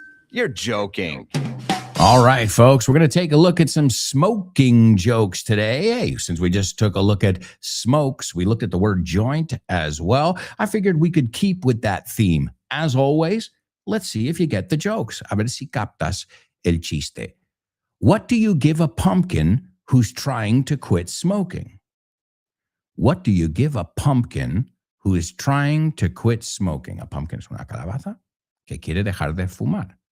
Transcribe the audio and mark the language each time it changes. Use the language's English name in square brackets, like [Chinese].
[English] You're joking. All right, folks, we're going to take a look at some smoking jokes today. Hey, since we just took a look at smokes, we looked at the word joint as well. I figured we could keep with that theme. As always, let's see if you get the jokes. [Spanish] A ver si captas el chiste. [English] What do you give a pumpkin who's trying to quit smoking? What do you give a pumpkin who is trying to quit smoking? [Spanish] A pumpkin es una calabaza que quiere dejar de fumar.